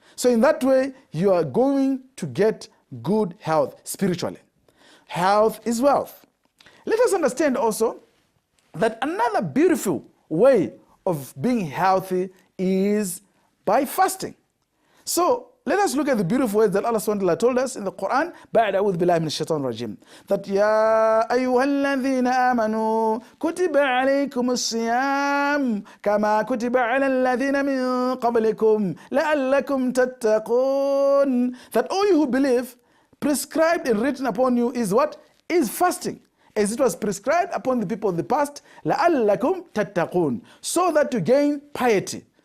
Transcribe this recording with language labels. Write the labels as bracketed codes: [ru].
[en] So in that way, you are going to get good health spiritually. Health is wealth. Let us understand also that another beautiful way of being healthy is by fasting. So let us look at the beautiful words that Allah SWT told us in the Quran. [ar] بعد أعوذ بالله من الشيطان الرجيم. [en] That [ar] يا أيها الذين آمنوا كتب عليكم الصيام كما كتب على الذين من قبلكم لعلكم تتقون. [en] That all you who believe, prescribed and written upon you is what? Is fasting. As it was prescribed upon the people of the past, [ar] لَعَلَّكُمْ تَتَّقُونَ, [en] so that to gain piety.